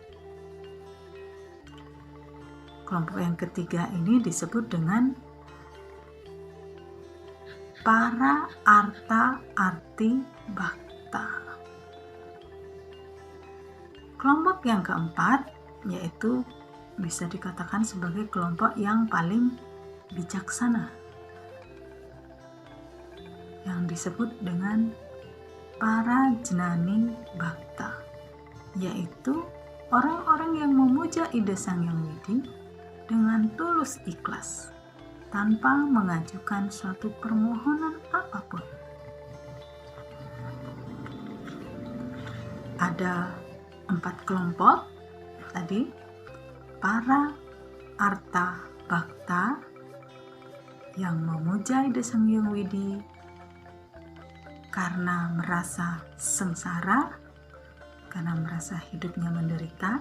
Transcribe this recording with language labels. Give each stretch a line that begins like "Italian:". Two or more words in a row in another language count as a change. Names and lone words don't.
Indonesian: Kelompok yang ketiga ini disebut dengan para arta arti bhakta. Kelompok yang keempat yaitu bisa dikatakan sebagai kelompok yang paling bijaksana, yang disebut dengan para jnani bhakta, yaitu orang-orang yang memuja Ida Sang Hyang Widi dengan tulus ikhlas tanpa mengajukan suatu permohonan apapun. Ada 4 kelompok tadi: para arta bhakta, yang memuja Ida Sang Hyang Widi karena merasa sengsara, karena merasa hidupnya menderita.